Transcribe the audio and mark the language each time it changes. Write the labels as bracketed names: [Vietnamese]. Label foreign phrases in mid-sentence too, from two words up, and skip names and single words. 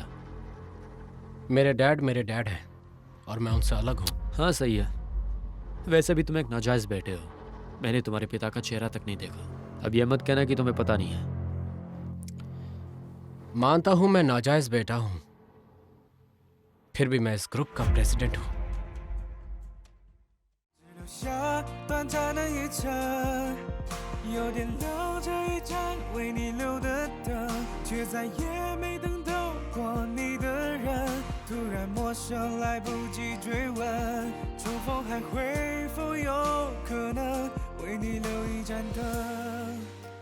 [Hindi] मेरे डैड हैं और मैं उनसे अलग हूँ। हाँ सही है। वैसे भी तुम एक नाजायज बेटे हो। मैंने तुम्हारे पिता का चेहरा तक नहीं देखा। अब ये मत कहना कि तुम्हें पता नहीं है। मानता हूँ मैं नाजायज बेटा हूँ, फिर भी मैं इस ग्रुप का प्रेसिडेंट हूँ। [Chinese] 留下短暂的一程，有点留着一盏为你留的灯，却再也没等到过你的人。突然陌生，来不及追问，重逢还会否有可能为你留一盏灯？